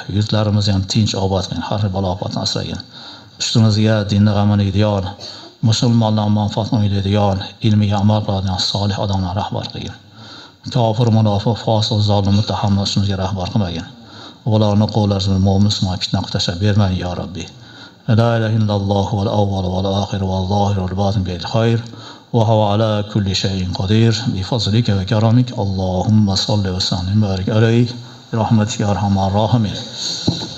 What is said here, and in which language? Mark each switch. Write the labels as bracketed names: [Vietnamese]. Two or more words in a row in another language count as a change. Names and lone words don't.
[Uzbek] Yurtlarimizni ham tinch obod qilgin, har balo ofatdan asragin. Ustimizga dinni g'amini yedigan, musulmonlar manfaatini o'ylaydigan, ilmiy amal qiladigan solih odamlar rahbar qilgin. Kofir, munofiq, fosiq, zolim, mutahammal ustimizga rahbar qilmagin. Ularning qo'llarini mo'min musulmon fitna qilib bermagin [Arabic] يا رب. لا إله إلا الله والأول والآخر والظاهر والباطن بالخير وهو على كل شيء قدير بفضلك وكرمك. اللهم صل وسلم بارك عليه برحمتك يا أرحم الراحمين.